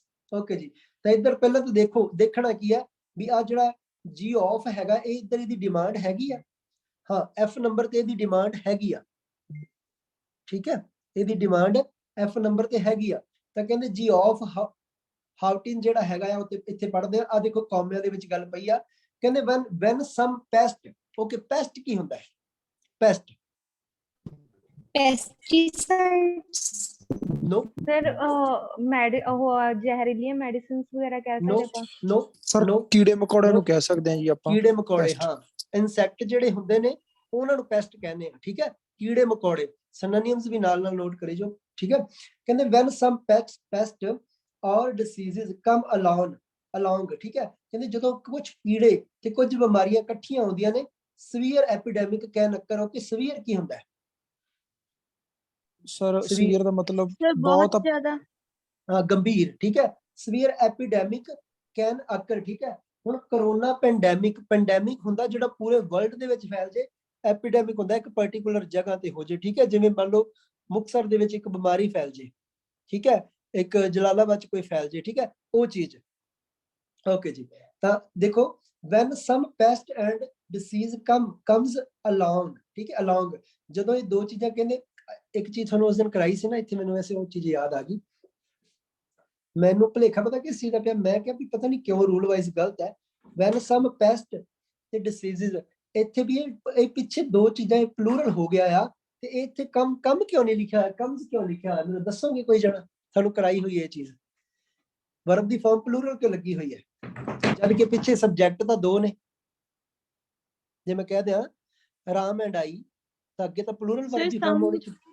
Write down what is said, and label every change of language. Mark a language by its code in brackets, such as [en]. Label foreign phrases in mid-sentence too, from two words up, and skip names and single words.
[pa] ਓਕੇ ਜੀ, ਤਾਂ ਇੱਧਰ ਪਹਿਲਾਂ ਤਾਂ ਦੇਖੋ, ਦੇਖਣਾ ਕੀ ਹੈ ਵੀ ਆ ਜਿਹੜਾ ਜੀ ਆਫ ਹੈਗਾ, ਇਹ ਇੱਧਰ ਇਹਦੀ ਡਿਮਾਂਡ ਹੈਗੀ ਆ। ਹਾਂ, ਐਫ ਨੰਬਰ ਤੇ ਇਹਦੀ ਡਿਮਾਂਡ ਹੈਗੀ ਆ। ਠੀਕ ਹੈ, ਇਹਦੀ ਡਿਮਾਂਡ ਐਫ ਨੰਬਰ ਤੇ ਹੈਗੀ ਆ। ਤਾਂ ਕਹਿੰਦੇ ਜੀ ਆਫ ਹਾਊਟਿਨ ਜਿਹੜਾ ਹੈਗਾ ਆ, ਉੱਤੇ ਇੱਥੇ ਪੜ੍ਹਦੇ ਆ। ਦੇਖੋ ਕੌਮਿਆਂ ਦੇ ਵਿੱਚ ਗੱਲ ਪਈ ਆ, ਕਹਿੰਦੇ [en] when some pest। [pa] ਓਕੇ, ਪੈਸਟ ਕੀ ਹੁੰਦਾ ਹੈ? ਪੈਸਟ [en] Pesticides. नो [pa] ਸਰ ਉਹ ਜ਼ਹਿਰੀਲੀਆਂ ਮੈਡੀਸਿਨਸ ਵਗੈਰਾ ਕਹਿ [en] नो [pa] ਸਕਦੇ ਆਪਾਂ। [en] नो [pa] ਸਰ [en] नो [pa] ਕੀੜੇ ਮਕੌੜੇ [en] No. [pa] ਨੂੰ ਕਹਿ ਸਕਦੇ ਹਾਂ ਜੀ ਆਪਾਂ। ਕੀੜੇ ਮਕੌੜੇ, [en] Pest. [pa] ਹਾਂ ਇਨਸੈਕਟ ਜਿਹੜੇ ਹੁੰਦੇ ਨੇ ਉਹਨਾਂ ਨੂੰ ਪੈਸਟ ਕਹਿੰਦੇ ਆ, ਠੀਕ ਹੈ। ਕੀੜੇ ਮਕੌੜੇ ਸਿਨੋਨਿਮਸ ਵੀ ਨਾਲ ਨਾਲ ਨੋਟ ਕਰੀ ਜਾਓ, ਠੀਕ ਹੈ। ਕਹਿੰਦੇ [en] when some pest or diseases come along, [pa] ਠੀਕ ਹੈ। ਕਹਿੰਦੇ ਜਦੋਂ ਕੁਝ ਕੀੜੇ ਤੇ ਕੁਝ ਬਿਮਾਰੀਆਂ ਇਕੱਠੀਆਂ ਆਉਂਦੀਆਂ ਨੇ, [en] severe epidemic [pa] ਕਹਿ ਨੱਕਰ ਹੋ ਕਿ severe ਕੀ ਹੁੰਦਾ ਹੈ? ਸਰ ਸੀਵੀਅਰ ਦਾ ਮਤਲਬ ਸਰ ਬਹੁਤ ਬਹੁਤ ਜ਼ਿਆਦਾ ਗੰਭੀਰ, ਠੀਕ ਹੈ। [en] severe epidemic can occur, [pa] ਠੀਕ ਹੈ। ਹੁਣ [en] corona pandemic [pa] ਹੁੰਦਾ ਜਿਹੜਾ ਪੂਰੇ ਵਰਲਡ ਦੇ ਵਿੱਚ ਫੈਲ ਜੇ। ਐਪੀਡੈਮਿਕ ਹੁੰਦਾ ਇੱਕ ਪਾਰਟਿਕੂਲਰ ਜਗ੍ਹਾ ਤੇ ਹੋ ਜੇ, ਠੀਕ ਹੈ। ਜਿਵੇਂ ਮੰਨ ਲਓ ਮੁਕਤਸਰ ਦੇ ਵਿੱਚ ਇੱਕ ਬਿਮਾਰੀ ਫੈਲ ਜੇ, ਠੀਕ ਹੈ, ਇੱਕ ਜਲਾਲਾਬਾਦ ਚ ਕੋਈ ਫੈਲ ਜੇ, ਠੀਕ ਹੈ, ਉਹ ਚੀਜ਼। ਓਕੇ ਜੀ, ਤਾਂ ਦੇਖੋ [en] when some pest and disease comes along, [pa] ਠੀਕ ਹੈ, along ਜਦੋਂ ਇਹ ਦੋ ਚੀਜ਼ਾਂ ਕਹਿੰਦੇ, ਇੱਕ ਚੀਜ਼ ਤੁਹਾਨੂੰ ਉਸ ਦਿਨ ਕਰਾਈ ਸੀ ਨਾ ਇੱਥੇ, ਮੈਨੂੰ ਵੈਸੇ ਉਹ ਚੀਜ਼ ਯਾਦ ਆ ਗਈ। ਮੈਨੂੰ ਭੁਲੇਖਾ ਪਤਾ ਕਿਸ ਚੀਜ਼ ਦਾ ਪਿਆ, ਮੈਂ ਕਿਹਾ ਵੀ ਪਤਾ ਨਹੀਂ ਕਿਉਂ [en] rule wise [pa] ਗਲਤ ਹੈ। [en] when some pest [pa] ਤੇ diseases, ਇੱਥੇ ਵੀ ਇਹ ਪਿੱਛੇ ਦੋ ਚੀਜ਼ਾਂ ਪਲੂਰਲ ਹੋ ਗਿਆ ਆ, ਤੇ ਇੱਥੇ ਕੰਮ ਕਿਉਂ ਨਹੀਂ ਲਿਖਿਆ ਹੋਇਆ, ਕਮਸ ਕਿਉਂ ਲਿਖਿਆ ਹੋਇਆ, ਮੈਨੂੰ ਦੱਸੋਗੇ ਕੋਈ ਜਣਾ? ਤੁਹਾਨੂੰ ਕਰਾਈ ਹੋਈ ਇਹ ਚੀਜ਼, ਵਰਬ ਦੀ ਫਾਰਮ ਪਲੂਰਲ ਕਿਉਂ ਲੱਗੀ ਹੋਈ ਹੈ, ਜਦ ਕਿ ਪਿੱਛੇ ਸਬਜੈਕਟ ਤਾਂ ਦੋ ਨੇ। ਜੇ ਮੈਂ ਕਹਿ ਦਿਆਂ ਰਾਮ [en] and I, [pa] ਤਾਂ ਅੱਗੇ ਤਾਂ [en] plural verb [pa] ਦੀ ਫਾਰਮ ਹੋਣੀ ਚਾਹੀਦੀ।